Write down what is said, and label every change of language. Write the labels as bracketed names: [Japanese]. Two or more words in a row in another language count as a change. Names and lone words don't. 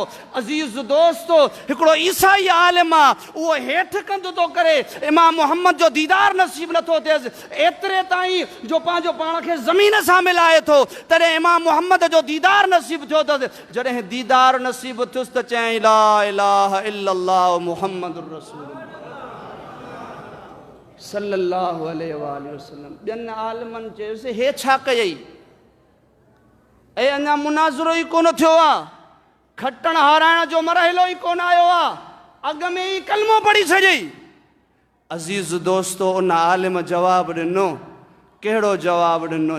[Sindhi] अज़ीज़ दोस्तो, हिकिड़ो ईसाई आलिम आहे, उहो हेठि कंधु थो करे, इमाम मोहम्मद जो दीदार नसीब नथो थियसि, एतिरे ताईं जो पंहिंजो पाण खे ज़मीन सां मिलाए थो। तॾहिं इमाम मोहम्मद जो दीदार नसीब थियो अथसि। जॾहिं दीदार नसीब थियुसि त चयईं [Arabic] لا إله إلا الله محمد رسول الله صلى الله عليه وسلم. [Sindhi] ॿियनि आलिमनि चयोसि हे छा कयई? अञा मुनाज़िरो ई कोन थियो आहे, खटण हाराइण जो मरहलो ई कोन आयो आहे, अॻ में ई कलमो पढ़ी छॾियई। अज़ीज़ दोस्तो, उन आलिम जवाबु ॾिनो। कहिड़ो जवाबु ॾिनो?